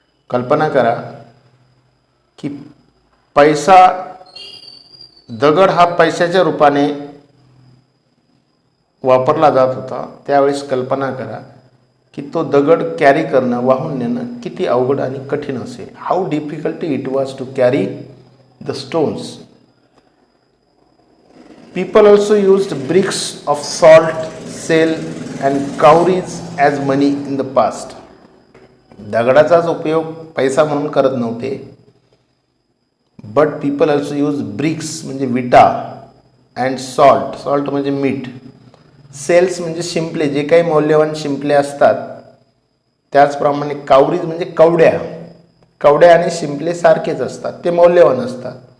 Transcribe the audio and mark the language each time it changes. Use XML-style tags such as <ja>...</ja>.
<mr>कल्पना करा की पैसा, दगड हा पैशाच्या रूपाने वापरला जात होता. त्यावेळेस कल्पना करा की तो दगड कॅरी करणं, वाहून नेणं किती अवघड आणि कठीण असेल.</mr> <en>How difficult it was to carry the stones. People also used bricks of salt, shell and cowries as money in the past.</en> <mr>दगडाचाच उपयोग पैसा म्हणून करत नव्हते.</mr> <en>but people also use bricks</en> <mr>म्हणजे विटा, अँड सॉल्ट म्हणजे मीठ, सेल्स म्हणजे शिंपले, जे काही मौल्यवान शिंपले असतात. त्याचप्रमाणे काउरीज म्हणजे कवड्या आणि शिंपले सारखेच असतात, ते मौल्यवान असतात.</mr>